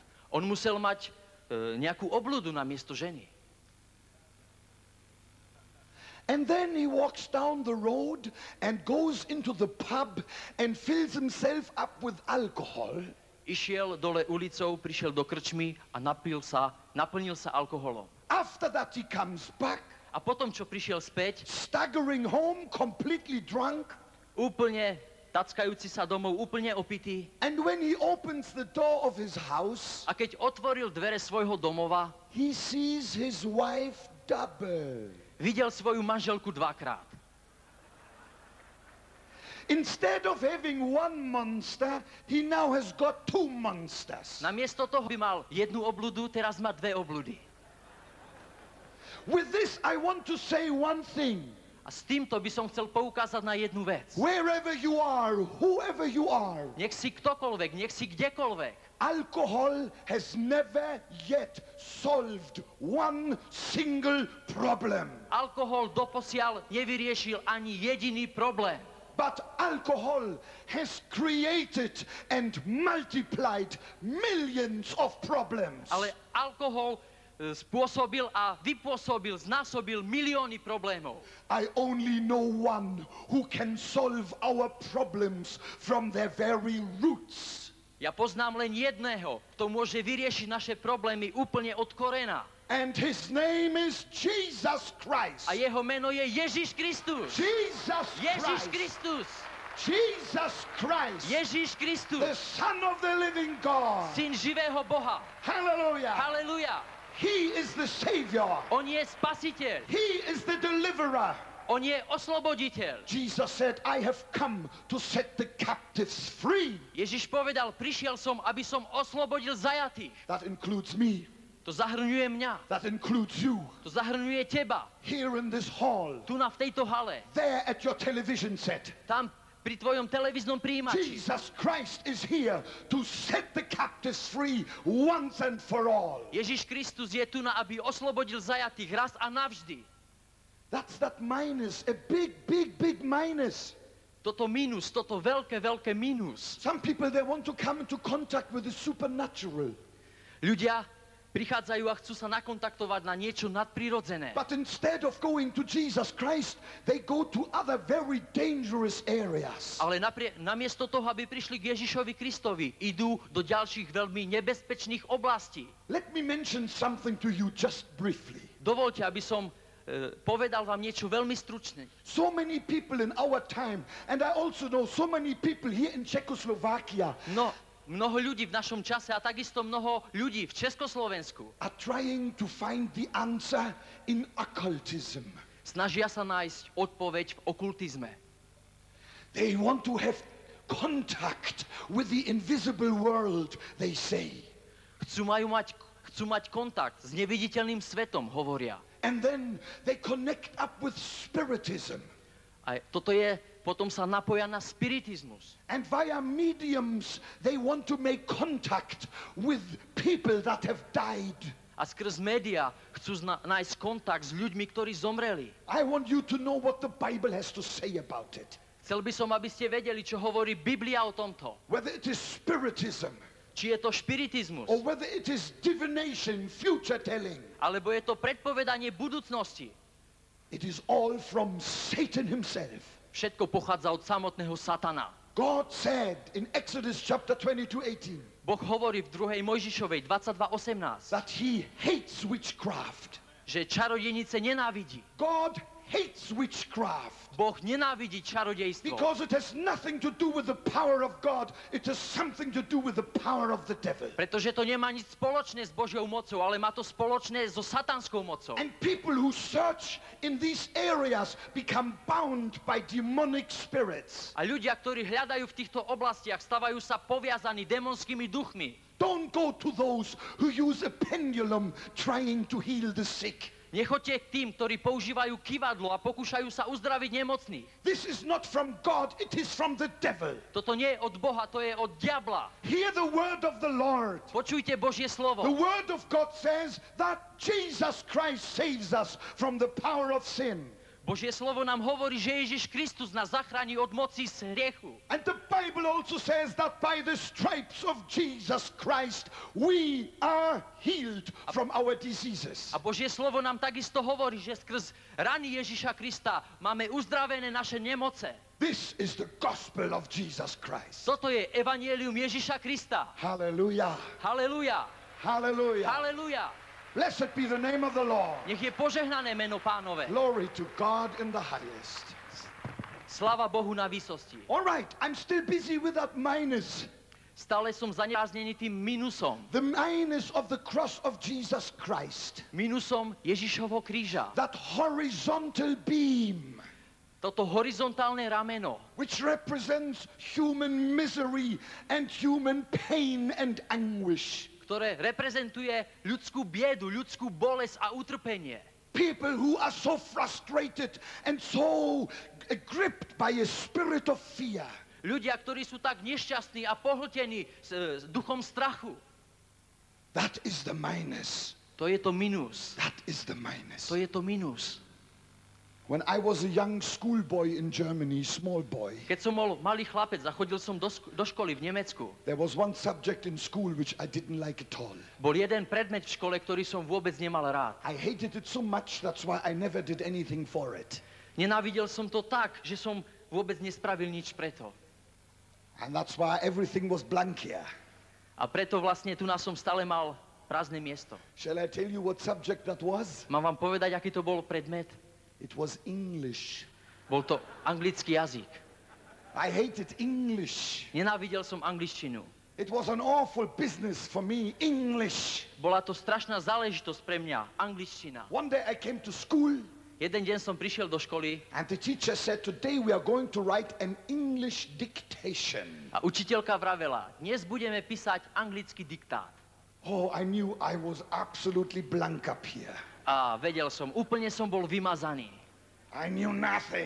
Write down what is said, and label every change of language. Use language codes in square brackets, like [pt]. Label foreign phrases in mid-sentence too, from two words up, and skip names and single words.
[sk] On musel mať nejakú obľudu na miesto ženy. [en] And then he walks down the road and goes into the pub and fills himself up with alcohol. [sk] Išiel dole ulicou, prišiel do krčmy a naplnil sa alkoholom. [en] After that he comes back, [sk] A potom, čo prišiel späť, [en] staggering home, completely drunk. [sk] úplne tackajúci sa domov, úplne opitý. [en] And when he opens the door of his house, [sk] A keď otvoril dvere svojho domova, [en] he sees his wife double. [sk] Videl svoju manželku dvakrát. [en] Instead of having one monster, he now has got two monsters. [sk] Namiesto toho by mal jednu obludu, teraz má dve obludy. [en] With this, I want to say one thing. [sk] A s týmto by som chcel poukázať na jednu vec. [en] Wherever you are, whoever you are, [sk] Nech si ktokoľvek, nech si kdekoľvek. [en] alcohol has never yet solved one single problem. [sk] Alkohol doposiaľ nevyriešil ani jediný problém. [en] But alcohol has created and multiplied millions of problems. [sk] Ale alkohol spôsobil a vypôsobil, znásobil milióny problémov. [en] I only know one who can solve our problems from their very roots. [sk] Ja poznám len jedného, kto môže vyriešiť naše problémy úplne od korena. [en] And his name is Jesus Christ. [sk] A jeho meno je Ježiš Kristus. [en] Jesus [sk] Ježiš [en] Christ. [sk] Kristus. [en] Jesus Christ. [sk] Ježiš [en] The [sk] Kristus. [en] Son of the living God. [sk] Syn živého Boha. [en] Hallelujah. [sk] Halelujá. [en] He is the Savior. [sk] On je spasiteľ. [en] He is the deliverer. [sk] On je osloboditeľ. [en] Jesus said, I have come to set the captives free. [sk] Ježiš povedal, prišiel som, aby som oslobodil zajatých. [en] That includes me. [sk] To zahrňuje mňa. [en] That includes you. [sk] To zahrňuje teba. [en] Here in this hall. [sk] Tu v tejto hale. [en] There at your television set. [sk] Tam pri tvojom televíznom príjimači. [en] Jesus Christ is here to set the captives free once and for all. [sk] Ježiš Kristus je tu, aby oslobodil zajatých raz a navždy. [en] That's that minus, a big, big, big minus. [sk] Toto mínus, toto veľké, veľké mínus. [en] Some people, they want to come into contact with the supernatural. [sk] Ľudia prichádzajú a chcú sa nakontaktovať na niečo nadprirodzené. [en] But instead of going to Jesus Christ, they go to other very dangerous areas. [sk] Ale namiesto toho, aby prišli k Ježišovi Kristovi, idú do ďalších veľmi nebezpečných oblastí. [en] Let me mention something to you just briefly. [sk] Dovoľte, aby som povedal vám niečo veľmi stručné. [en] So many people in our time, and I also know so many people here in Czechoslovakia, [sk] Mnoho ľudí v našom čase a takisto mnoho ľudí v Československu [en] are trying to find the answer in occultism. [sk] snažia sa nájsť odpoveď v okultizme. [en] They want to have contact with the invisible world, they say. [sk] Chcú mať kontakt s neviditeľným svetom, hovoria. [en] And then they connect up with spiritism. [sk] A potom sa napoja na spiritizmus. [en] And via mediums, they want to make contact with people that have died. [sk] A skrz média chcú nájsť kontakt s ľuďmi, ktorí zomreli. [en] I want you to know what the Bible has to say about it. [sk] Chcel by som, aby ste vedeli, čo hovorí Biblia o tomto. [en] Whether it is spiritism, [sk] Či je to špiritizmus, [en] or whether it is divination, future telling. [sk] alebo je to predpovedanie budúcnosti. [en] It is all from Satan himself. [sk] Všetko pochádza od samotného Satana. [en] God said in Exodus chapter 22:18 [sk] Boh hovorí v 2. Mojžišovej 22:18, [en] that he hates witchcraft. [sk] že čarodejnice nenávidí. [en] God hates witchcraft [sk] Boh nenávidí čarodejstvo, [en] because it has nothing to do with the power of God. It has something to do with the power of the devil. [sk] pretože to nemá nič spoločné s Božiou mocou, ale má to spoločné so satanskou mocou. [en] And people who search in these areas become bound by demonic spirits. [sk] A ľudia, ktorí hľadajú v týchto oblastiach, stavajú sa poviazaní démonskými duchmi. [en] Don't go to those who use a pendulum trying to heal the sick. [sk] Nechoďte k tým, ktorí používajú kývadlo a pokúšajú sa uzdraviť nemocných. [en] This is not from God, it is from the devil. [sk] Toto nie je od Boha, to je od diabla. [en] Hear the word of the Lord. [sk] Počujte Božie slovo. [en] The word of God says that Jesus Christ saves us from the power of sin. [sk] Božie slovo nám hovorí, že Ježiš Kristus nás zachráni od moci z hriechu. [en] And the Bible also says that by the stripes of Jesus Christ we are healed from our diseases. [sk] A Božie slovo nám takisto hovorí, že skrz rany Ježiša Krista máme uzdravené naše nemoce. [en] This is the gospel of Jesus Christ. [sk] Toto je evanielium Ježiša Krista. [en] Hallelujah. [sk] Halelujá. [en] Hallelujah. [sk] Halelujá. [en] Blessed be the name of the Lord. [sk] Nech je požehnané meno Pánove. [en] Glory to God in the highest. [sk] Sláva Bohu na výsosti. [en] All right, I'm still busy with that minus. [sk] Stále som zaneprázdnený tým minusom. [en] The minus of the cross of Jesus Christ. [sk] Minusom Ježišovho kríža. [en] That horizontal beam. [sk] Toto horizontálne rameno, [en] Which represents human misery and human pain and anguish. [sk] ktoré reprezentuje ľudskú biedu, ľudskú bolesť a utrpenie. [en] People who are so frustrated and so gripped by a spirit of fear. [sk] Ľudia, ktorí sú tak nešťastní a pohltení s duchom strachu. [en] That is the minus. [sk] To je to minus. [en] That is the minus. [sk] To je to minus. [en] When I was a young schoolboy in Germany, small boy, [sk] Keď som bol malý chlapec a chodil som do školy v Nemecku, [en] there was one subject in school which I didn't like at all. [sk] bol jeden predmet v škole, ktorý som vôbec nemal rád. [en] I hated it so much, that's why I never did anything for it. [sk] Nenávidel som to tak, že som vôbec nespravil nič preto. [en] And that's why everything was blank here. [sk] A preto vlastne tu nás som stále mal prázdne miesto. [en] Shall I tell you what subject that was? [sk] Mám vám povedať, aký to bol predmet? [en] It was English. [sk] Bol to anglický jazyk. [en] I hated English. [sk] Nenávidel som angličtinu. [en] It was an awful business for me, English. [sk] Bola to strašná záležitosť pre mňa, angličtina. [en] One day I came to school [sk] Jeden deň som prišiel do školy [en] and the teacher said, today we are going to write an English dictation. [sk] a učiteľka vravela, dnes budeme písať anglický diktát. [en] Oh, I knew I was absolutely blank up here. [sk] A vedel som, úplne som bol vymazaný. [en] I knew nothing.